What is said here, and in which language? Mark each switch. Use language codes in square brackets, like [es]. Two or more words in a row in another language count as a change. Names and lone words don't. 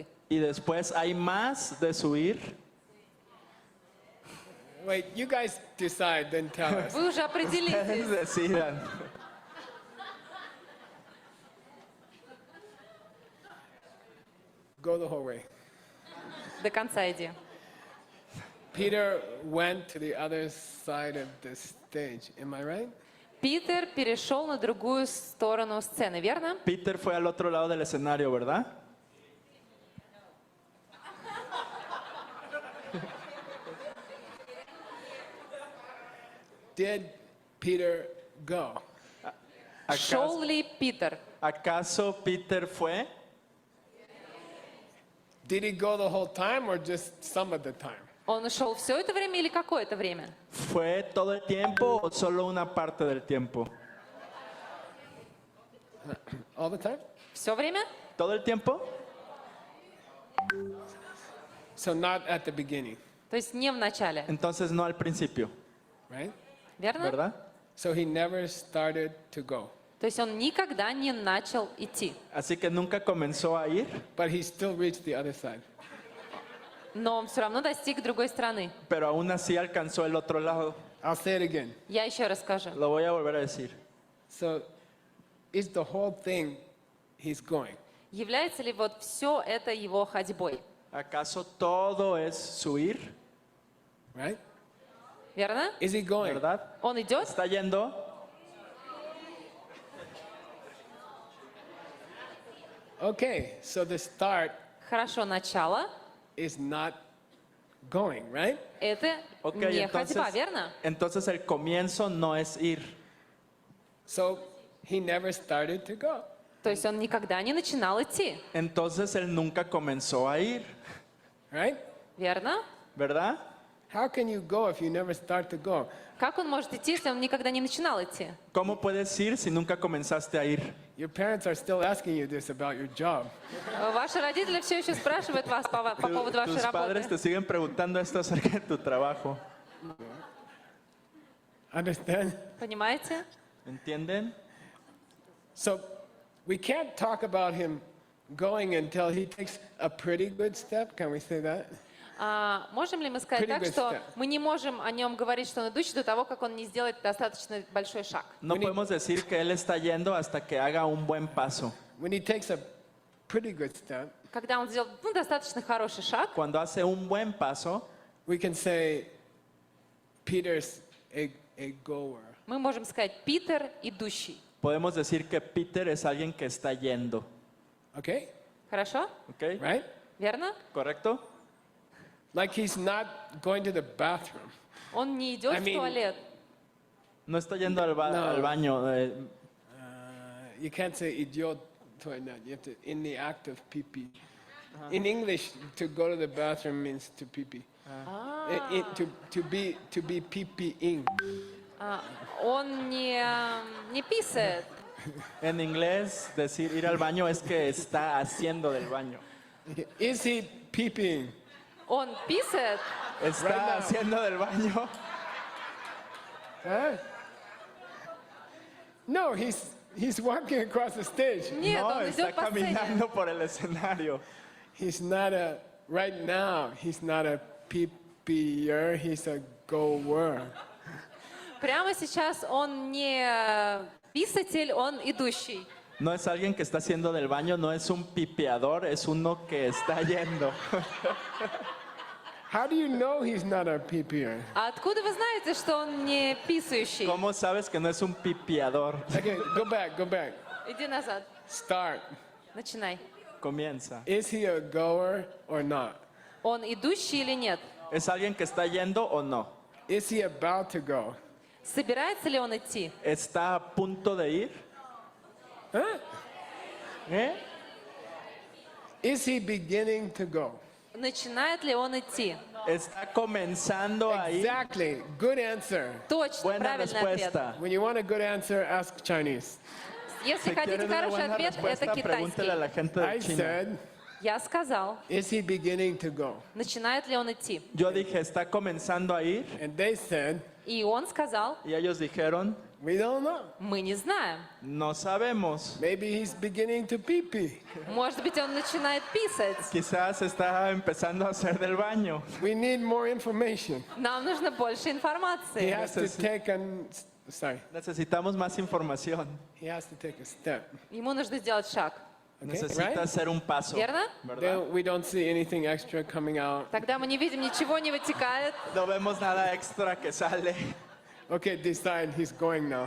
[es] Y después hay más de su ir? [en] Wait, you guys decide, then tell us. [ru] Вы уже определитесь. [es] Decidan. [en] Go the whole way. [ru] До конца иди. [en] Peter went to the other side of the stage. Am I right? [ru] Питер перешел на другую сторону сцены, верно? [es] Peter fue al otro lado del escenario, ¿verdad? [en] Did Peter go? [ru] Шел ли Питер? [es] ¿Acaso Peter fue? [en] Did he go the whole time or just some of the time? [ru] Он шел все это время или какое-то время? [es] ¿Fue todo el tiempo o solo una parte del tiempo? [en] All the time? [ru] Все время? [es] ¿Todo el tiempo? [en] So not at the beginning, [ru] То есть не в начале, [es] Entonces no al principio, [en] right? [ru] верно? [es] ¿verdad? [en] So he never started to go, [ru] То есть он никогда не начал идти, [es] Así que nunca comenzó a ir, [en] but he still reached the other side. [ru] но он все равно достиг другой страны. [es] pero aún así alcanzó el otro lado. [en] I'll say it again. [ru] Я еще раз скажу. [es] Lo voy a volver a decir. [en] So is the whole thing he's going? [ru] Является ли вот все это его ходьбой? [es] ¿Acaso todo es su ir? [en] Right? [ru] Верно? [en] Is he going? [es] ¿Verdad? [ru] Он идет? [es] ¿Está yendo? [en] Okay, so the start [ru] Хорошо, начало. [en] is not going, right? [ru] Это [es] Ok, [ru] не ходьба, верно? [es] entonces el comienzo no es ir. [en] So he never started to go. [ru] То есть он никогда не начинал идти, [es] Entonces él nunca comenzó a ir, [en] Right? [ru] верно? [es] ¿verdad? [en] How can you go if you never start to go? [ru] Как он может идти, если он никогда не начинал идти? [es] ¿Cómo puedes ir si nunca comenzaste a ir? [en] Your parents are still asking you this about your job. [ru] Ваши родители все еще спрашивают вас по поводу вашей [es] Tus padres [ru] работы. [es] te siguen preguntando esto acerca de tu trabajo. [en] Understand? [ru] Понимаете? [es] ¿Entienden? [en] So we can't talk about him going until he takes a pretty good step. Can we say that? [ru] Можем ли мы сказать [en] Pretty [ru] так, [en] good [ru] что [en] step. [ru] мы не можем о нем говорить, что он идущий до того, как он не сделает достаточно большой шаг? [es] No podemos decir que él está yendo hasta que haga un buen paso. [en] When he takes a pretty good step, [ru] Когда он сделает достаточно хороший шаг, [es] Cuando hace un buen paso, [en] we can say Peter's a goer. [ru] мы можем сказать Питер идущий. [es] podemos decir que Peter es alguien que está yendo. [en] Okay? [ru] Хорошо? [es] ¿Ok? [en] Right? [ru] Верно? [es] ¿Correcto? [en] Like he's not going to the bathroom. [ru] Он не идет [en] I [ru] в [en] mean- [ru] туалет. [es] No está yendo al, No. al baño. [en] You can't say idiot toilet. You have to in the act of pee-pee. In English, to go to the bathroom means to pee-pee. To be pee-peeing. [ru] Он не писает. [es] En inglés, decir ir al baño es que está haciendo del baño. [en] Is he pee-peeing? [ru] Он писает. [es] Está [en] Right now. [es] haciendo del baño. [en] Huh? No, he's walking across the stage. [ru] Нет, [es] No, [ru] он [es] está [ru] идет по сцене. [es] caminando por el escenario. [en] He's not right now, he's not a pee-peeer, he's a goer. [ru] Прямо сейчас он не писатель, он идущий. [es] No es alguien que está haciendo del baño, no es un pipeador, es uno que está yendo. [en] How do you know he's not a pee-peeer? [ru] А откуда вы знаете, что он не писающий? [es] ¿Cómo sabes que no es un pipeador? [en] Okay, go back. [ru] Иди назад. [en] Start. [ru] Начинай. [es] Comienza. [en] Is he a goer or not? [ru] Он идущий или нет? [es] ¿Es alguien que está yendo o no? [en] Is he about to go? [ru] Собирается ли он идти? [es] ¿Está a punto de ir? [en] Huh? [es] ¿Eh? [en] Is he beginning to go? [ru] Начинает ли он идти? [es] ¿Está comenzando a ir? [en] Exactly. Good answer. [ru] Точно, [es] Buena [ru] правильный ответ. [es] respuesta. [en] When you want a good answer, ask Chinese. [ru] Если [es] Si [ru] хотите [es] quieren una [ru] хороший [es] buena [ru] ответ, это [es] respuesta, pregúntele a la [ru] китайский. [es] gente [en] I [es] de China. [en] said, [ru] Я сказал, [en] is he beginning to go? [ru] начинает ли он идти? [es] Yo dije, ¿está comenzando a ir? [en] And they said, [ru] И он сказал, [es] Y ellos dijeron, [en] we don't know. [ru] мы не знаем. [es] no sabemos. [en] Maybe he's beginning to pee-pee. [ru] Может быть, он начинает писать. [es] Quizás está empezando a hacer del baño. [en] We need more information. [ru] Нам нужно больше [en] He [ru] информации. [en] has to take [es] Necesitamos más información. [en] he has to take a step. [ru] Ему нужно сделать шаг. [en] Okay, [es] Necesita [en] right? [es] hacer un paso. [ru] Верно? [es] ¿Verdad? [en] Then we don't see anything extra coming out. [ru] Тогда мы не видим, ничего не вытекает. [es] No vemos nada extra que sale. [en] Okay, decide he's going now.